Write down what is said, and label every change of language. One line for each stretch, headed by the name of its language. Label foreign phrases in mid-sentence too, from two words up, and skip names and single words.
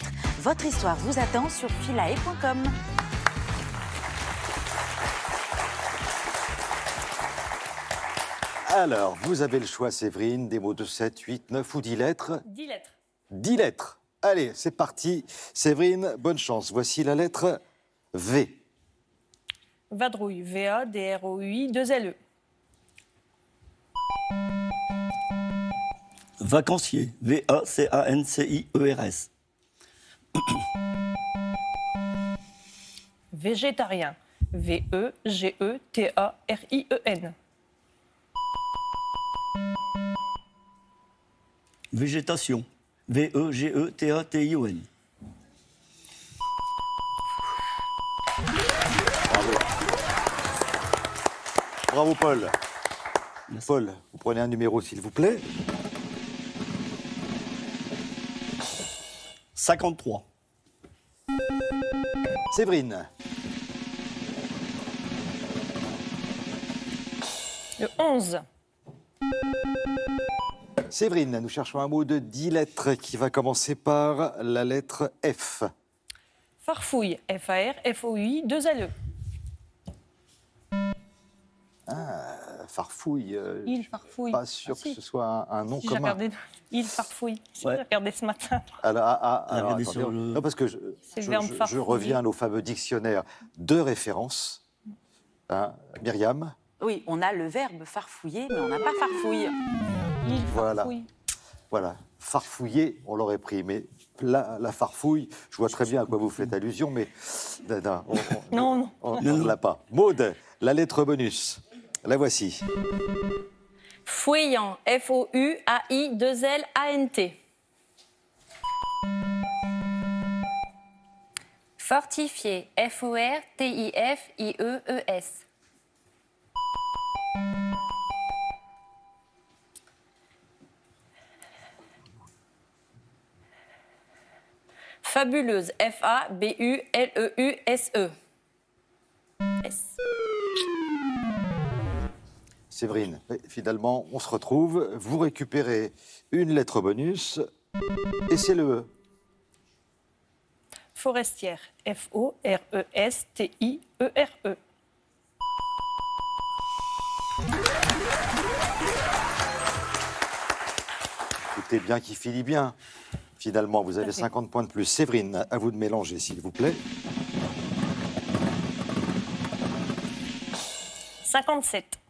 French: Votre histoire vous attend sur Philae.com. Alors, vous avez le choix, Séverine, des mots de 7, 8, 9 ou 10 lettres. 10 lettres. 10 lettres. Allez, c'est parti. Séverine, bonne chance. Voici la lettre V. Vadrouille, V-A-D-R-O-U-I, 2 L-E. Vacancier, V-A-C-A-N-C-I-E-R-S. Végétarien, V-E-G-E-T-A-R-I-E-N. Végétation, V-E-G-E-T-A-T-I-O-N. Bravo, Paul. Merci. Paul, vous prenez un numéro, s'il vous plaît. 53. Séverine. Le 11. Séverine, nous cherchons un mot de 10 lettres qui va commencer par la lettre F. Farfouille, F-A-R-F-O-U-I, 2 L-E. Ah, farfouille. Il farfouille. Pas sûr que ce soit un nom commun. Regardé... Il farfouille. J'ai regardé ce matin. Alors, attendez, non, parce que je reviens au fameux dictionnaire de référence. Hein, Myriam. Oui, on a le verbe farfouiller, mais on n'a pas farfouille. Il voilà. farfouille. Voilà. Farfouiller, on l'aurait pris, mais la farfouille, je vois très bien à quoi vous faites allusion, mais on ne l'a pas. Maude, la lettre bonus. La voici. Fouillant, F-O-U-A-I-2-L-A-N-T. Fortifié, F-O-R-T-I-F-I-E-E-S. Fabuleuse, F-A-B-U-L-E-U-S-E. S. Séverine, finalement, on se retrouve. Vous récupérez une lettre bonus et c'est le E. Forestière, F-O-R-E-S-T-I-E-R-E. Écoutez bien qui finit bien. Finalement, vous avez 50 points de plus. Séverine, à vous de mélanger, s'il vous plaît. 57.